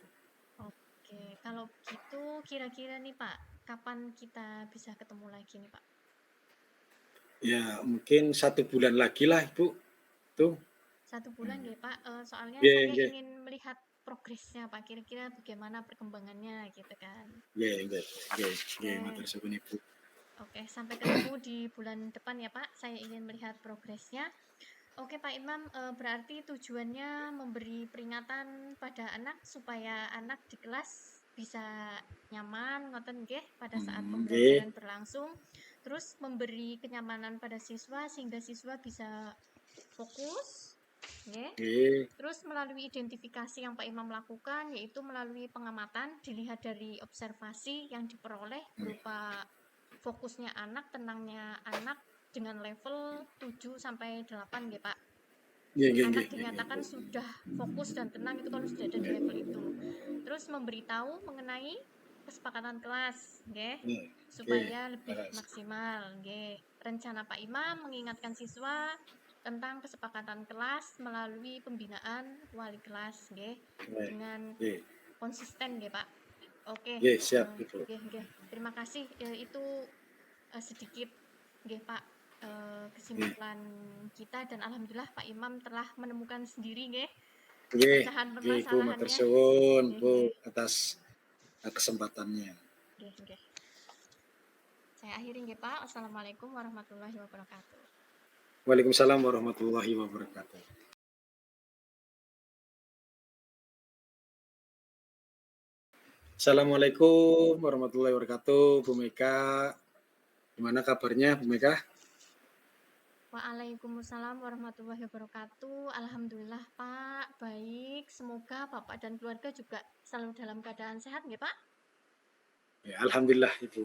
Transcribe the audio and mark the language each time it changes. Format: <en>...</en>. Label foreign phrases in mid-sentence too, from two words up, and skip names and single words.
<id>Oke, kalau gitu kira-kira nih Pak, kapan kita bisa ketemu lagi nih Pak? Ya, mungkin 1 bulan lagi lah, Ibu. Tuh. 1 bulan ya Pak, soalnya Nggih, saya nggih. ingin melihat progresnya Pak, kira-kira bagaimana perkembangannya gitu kan.</id> <jv>Nggih, nggih. Nggih, nggih,</jv> <id>Oke,</id> <jv>matur suwun,</jv> <id>Ibu. oke, sampai ketemu di bulan depan ya Pak, saya ingin melihat progresnya. Oke Pak Imam, berarti tujuannya memberi peringatan pada anak supaya anak di kelas bisa nyaman,</id> <jv>ngoten nggih,</jv> <id>pada saat Nggih, pembelajaran berlangsung. Terus memberi kenyamanan pada siswa sehingga siswa bisa fokus, nggih. nggih. Terus melalui identifikasi yang Pak Imam lakukan, yaitu melalui pengamatan, dilihat dari observasi yang diperoleh berupa fokusnya anak, tenangnya anak dengan level 7 sampai 8 ya Pak.</id> <jv>Nggih, nggih,</jv> <id>Anak</id> <jv>nggih, nggih, nggih.</jv> <id>dinyatakan sudah fokus dan tenang itu kalau sudah ada di level itu. Terus memberitahu mengenai kesepakatan kelas, nggih,</id> <jv>Nggih, nggih.</jv> <id>supaya lebih Leres. maksimal, nggih. Rencana Pak Imam mengingatkan siswa tentang kesepakatan kelas melalui pembinaan wali kelas, nggih, Nggih, dengan nggih. konsisten, nggih, Pak. Oke, Nggih, siap, Ibu.</id> <jv>nggih, nggih.</jv> <id>Terima kasih. Itu sedikit, nggih, Pak, Nggih. kesimpulan kita dan alhamdulillah Pak Imam telah menemukan sendiri, nggih, Nggih, pecahan nggih, Ibu, matur permasalahannya. suwun, Nggih, Bu, nggih, atas kesempatannya.</id> <jv>nggih, nggih.</jv> <id>Saya akhiri, nggih, Pak.</id> <ar>والسلام عليكم ورحمة الله وبركاته. وعليكم السلام ورحمة الله وبركاته. السلام عليكم ورحمة الله وبركاته,</ar> <id>Bu Mega. Gimana kabarnya, Bu Mega?</id> <ar>وعليكم السلام ورحمة الله وبركاته.</ar> <id>Alhamdulillah, Pak. Baik. Semoga Bapak dan keluarga juga selalu dalam keadaan sehat, nggih, Pak? Ya, alhamdulillah, Ibu.</id>